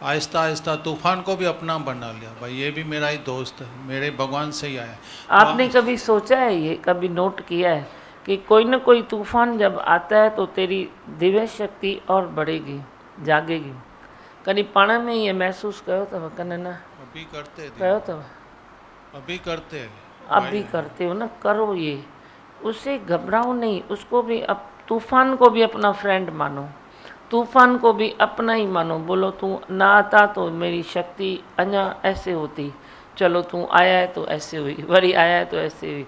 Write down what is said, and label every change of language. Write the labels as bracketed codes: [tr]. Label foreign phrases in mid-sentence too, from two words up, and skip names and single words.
[hi] आहिस्ता आहिस्ता तूफान को भी अपना बना लिया। भाई ये भी मेरा ही दोस्त है, मेरे भगवान से ही आया। आपने कभी सोचा है, ये कभी नोट किया है कि कोई न कोई तूफान जब आता है तो तेरी दिव्य शक्ति और बढ़ेगी, जागेगी? [sd] कभी पाण में ये महसूस कयो अथव कन न? [hi] अभी करते [sd] कयो अथव? [hi] अभी करते हैं। अब भी करते हो ना, करो ये। उससे घबराओ नहीं, उसको भी, अब तूफान को भी अपना फ्रेंड मानो, तूफान को भी अपना ही मानो। बोलो तू ना आता तो मेरी शक्ति अन्या ऐसे होती, चलो तू आया है तो ऐसे हुई, वरी आया है तो ऐसे हुई।